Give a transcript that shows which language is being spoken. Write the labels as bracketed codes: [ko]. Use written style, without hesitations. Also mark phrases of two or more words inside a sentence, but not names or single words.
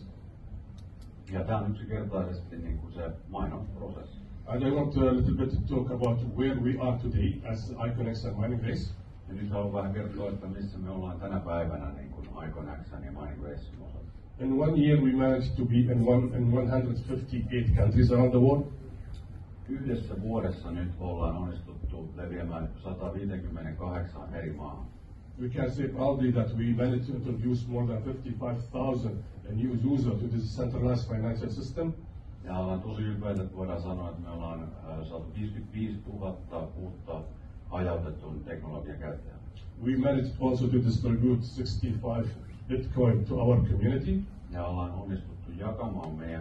[fi] Ja tämä on yksinkertaisesti niin kuin se mining-prosessi. [en] And I want a little bit to talk about where we are today as Iconex and Mining Race. [fi] Ja nyt haluan vähän kertoa, että missä me ollaan tänä päivänä niin kuin Iconexan ja Mining Racein osalta. [en] In 1 year we managed to be in 158 countries around the world. [fi] Yhdessä vuodessa nyt ollaan onnistuttu leviämään 158 eri maahan. [en] We can say proudly that we managed to introduce more than 55,000 new users to this centralized financial system. [fi] Ja ollaan tosi ylpeitä, että voidaan sanoa, että me ollaan saatu 55 000 uutta hajautetun teknologian käyttäjää. [en] We managed also to distribute 65 Bitcoin to our community. [fi] Ja ollaan onnistuttu jakamaan meidän